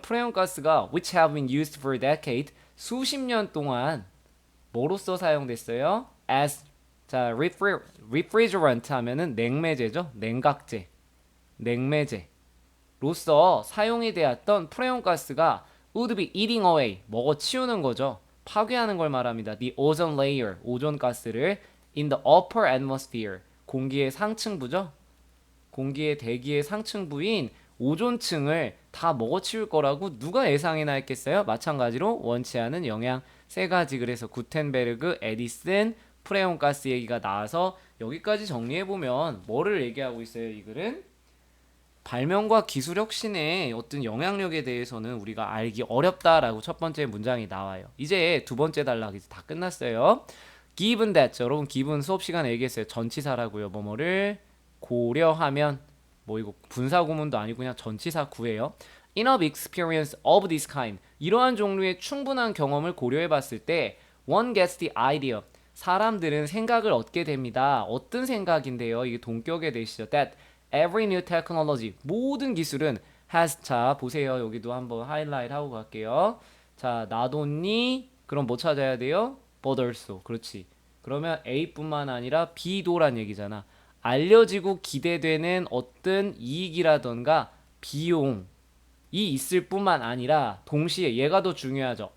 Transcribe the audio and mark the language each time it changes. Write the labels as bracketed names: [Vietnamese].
[Korean] 프레온 가스가 [English] which have been used for a decade, [Korean] 수십 년 동안 뭐로써 사용됐어요? as, 자, refrigerant 하면은 냉매제죠. 냉각제, 냉매제 로서 사용이 되었던 프레온 가스가 [English] would be eating away, [Korean] 먹어치우는 거죠. 파괴하는 걸 말합니다. [English] The ozone layer, [Korean] 오존 가스를 [English] in the upper atmosphere, [Korean] 공기의 상층부죠. 공기의 대기의 상층부인 오존층을 다 먹어치울 거라고 누가 예상이나 했겠어요? 마찬가지로 원치 않은 영향 세 가지. 그래서 구텐베르그, 에디슨, 프레온 가스 얘기가 나와서 여기까지 정리해보면 뭐를 얘기하고 있어요? 이 글은 발명과 기술 혁신의 어떤 영향력에 대해서는 우리가 알기 어렵다라고 첫 번째 문장이 나와요. 이제 두 번째 단락이 다 끝났어요. [English] Given that, [Korean] 여러분 given 수업 시간에 얘기했어요. 전치사라고요. 뭐뭐를 고려하면, 뭐 이거 분사 구문도 아니고 그냥 전치사 구예요. [English] Enough experience of this kind, [Korean] 이러한 종류의 충분한 경험을 고려해 봤을 때 [English] one gets the idea, [Korean] 사람들은 생각을 얻게 됩니다. 어떤 생각인데요? 이게 동격에 되시죠. [English] That every new technology, [Korean] 모든 기술은 [English] has, [Korean] 자 보세요. 여기도 한번 하이라이트 하고 갈게요. 자, [English] not only, [Korean] 그럼 뭐 찾아야 돼요? [English] but also. [Korean] 그렇지. 그러면 A뿐만 아니라 B도란 얘기잖아. 알려지고 기대되는 어떤 이익이라던가 비용이 있을 뿐만 아니라 동시에 얘가 더 중요하죠.